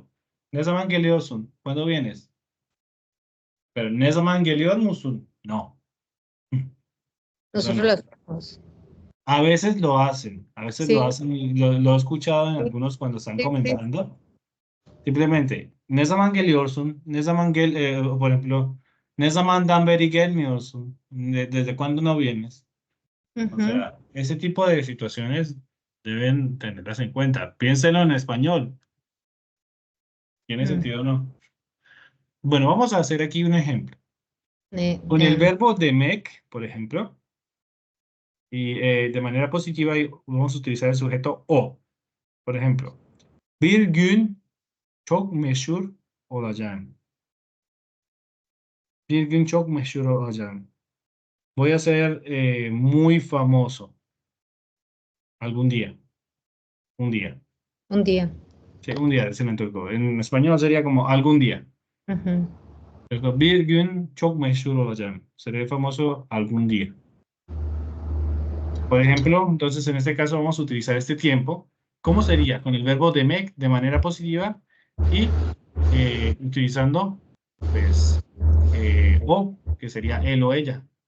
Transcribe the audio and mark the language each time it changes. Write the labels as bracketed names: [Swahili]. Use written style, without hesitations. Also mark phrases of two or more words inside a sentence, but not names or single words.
[Turkish] Nezaman Geliorsun, [Spanish] ¿cuándo vienes? [Turkish] Pero Nezaman Gelior Musun, [Spanish] no. Eso nosotros no. las hacemos. A veces lo hacen Sí, y lo he escuchado en algunos cuando están sí, sí. comentando. Simplemente, [Turkish] ne zaman geliyorsun? Ne zaman [Spanish] por ejemplo, [Turkish] ne zamandan beri gelmiyorsun? [Spanish] ¿Desde cuándo no vienes? O sea, ese tipo de situaciones deben tenerlas en cuenta. Piénsenlo en español. ¿Tiene sentido o no? Bueno, vamos a hacer aquí un ejemplo. Con el verbo demek, por ejemplo, y de manera positiva vamos a utilizar el sujeto o. Por ejemplo, [Turkish] bir gün çok meşhur olacağım. Bir gün çok meşhur olacağım. [Spanish] Voy a ser muy famoso algún día. Un día. Un día. Sí, un día, dicen en turco. En español sería como algún día. Ujú. [Turkish] Bir gün çok meşhur olacağım. [Spanish] Seré famoso algún día. Por ejemplo, entonces en este caso vamos a utilizar este tiempo. ¿Cómo sería? Con el verbo demek de manera positiva y utilizando, pues, o, que sería él o ella.